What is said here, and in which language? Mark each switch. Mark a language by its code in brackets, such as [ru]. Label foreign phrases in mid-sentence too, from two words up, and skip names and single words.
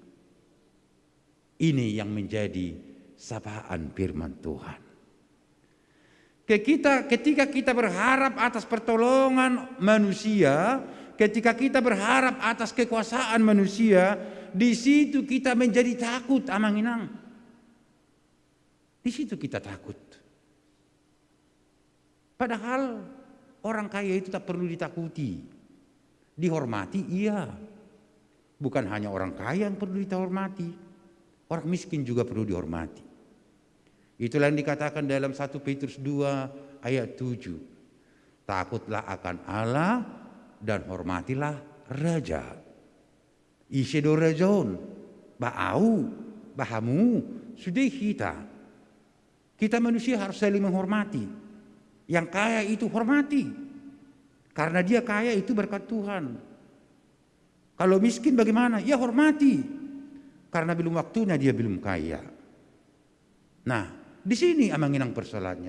[id] Ini yang menjadi sapaan firman Tuhan. Ketika kita berharap atas pertolongan manusia, ketika kita berharap atas kekuasaan manusia, di situ kita menjadi takut, amang-inang. Di situ kita takut. Padahal orang kaya itu tak perlu ditakuti. Dihormati, iya. Bukan hanya orang kaya yang perlu dihormati. Orang miskin juga perlu dihormati. Itulah yang dikatakan dalam 1 Petrus 2 ayat 7. Takutlah akan Allah dan hormatilah raja. [bbc] Isedo rajon, ba'au, bahamu, [id] sudah kita. Kita manusia harus saling menghormati. Yang kaya itu hormati. Karena dia kaya itu berkat Tuhan. Kalau miskin bagaimana? Ya hormati. Karena belum waktunya dia belum kaya. Nah, di sini amanginang persoalannya.